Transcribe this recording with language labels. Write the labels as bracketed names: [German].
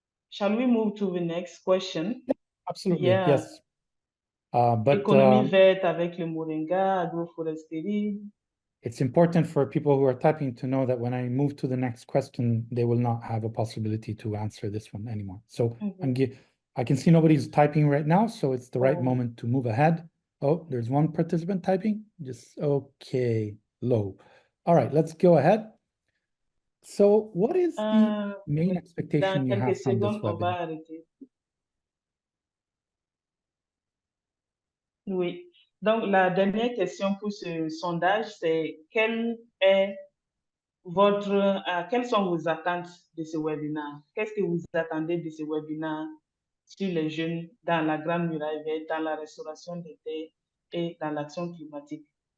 [English] Shall we move to the next question? Absolutely, Yeah. yes. But [French] Économie verte avec le moringa, agroforestry. [English] It's important for people who are typing to know that when I move to the next question, they will not have a possibility to answer this one anymore. So I can see nobody's typing right now, so it's the right moment to move ahead. Oh, there's one participant typing. Just okay, low. All right, let's go ahead. So what is the main expectation you have from this webinar? [French] Oui. Donc, la dernière question pour ce sondage, c'est quelles sont vos attentes de ce webinaire? Qu'est-ce que vous attendez de ce webinaire sur les jeunes dans la Grande Muraille Verte, dans la restauration des terres et dans l'action climatique?